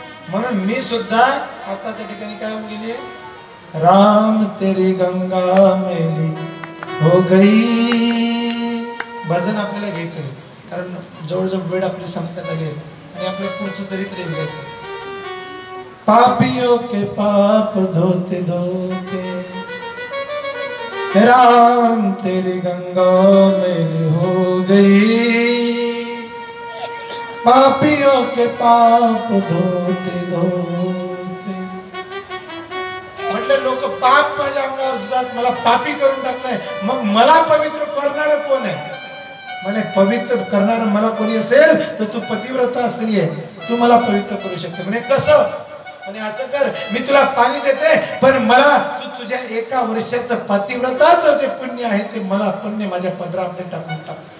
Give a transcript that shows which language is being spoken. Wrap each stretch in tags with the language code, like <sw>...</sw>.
<mr>म्हणून मी सुद्धा आता त्या ठिकाणी काय गेली,</mr> <hi>राम तेरी गंगा मैली हो गई.</hi> <mr>भजन आपल्याला घ्यायचं आहे, कारण जवळजवळ वेळ आपली संपण्यात आली आहे आणि आपल्या पुढचं चरित्र घ्यायचं.</mr> <hi>पापियों के पाप धोते धोते राम तेरी गंगा मैली हो गई. पापियों के पाप धोते धोते.</hi> <mr>म्हटलं लोक पाप माझ्या अंगावर धुतात, मला पापी करून टाकलंय, मग मला पवित्र करणार कोण आहे? म्हणे पवित्र करणार मला कोणी असेल तर तू पतिव्रता स्त्री आहे, तू मला पवित्र करू शकते. म्हणे कसं? आणि असं कर, मी तुला पाणी देते, पण मला तू तुझ्या 1 वर्षाचं पतिव्रताचं जे पुण्य आहे ते मला पुण्य माझ्या पदरामध्ये टाकून टाक.</mr>